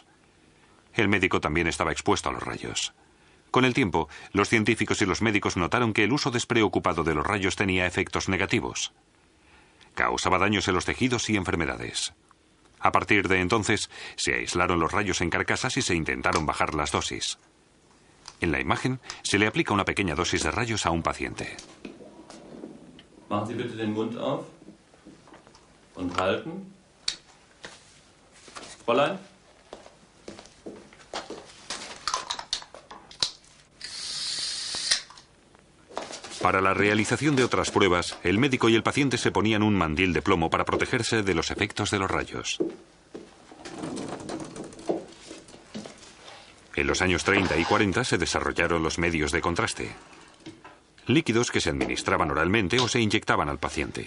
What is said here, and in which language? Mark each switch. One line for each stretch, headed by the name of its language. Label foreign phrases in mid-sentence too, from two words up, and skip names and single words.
Spanish: El médico también estaba expuesto a los rayos. Con el tiempo, los científicos y los médicos notaron que el uso despreocupado de los rayos tenía efectos negativos. Causaba daños en los tejidos y enfermedades. A partir de entonces, se aislaron los rayos en carcasas y se intentaron bajar las dosis. En la imagen, se le aplica una pequeña dosis de rayos a un paciente.
German: Machen Sie bitte den Mund auf und halten. Fräulein.
Spanish: Para la realización de otras pruebas, el médico y el paciente se ponían un mandil de plomo para protegerse de los efectos de los rayos. En los años 30 y 40 se desarrollaron los medios de contraste, líquidos que se administraban oralmente o se inyectaban al paciente.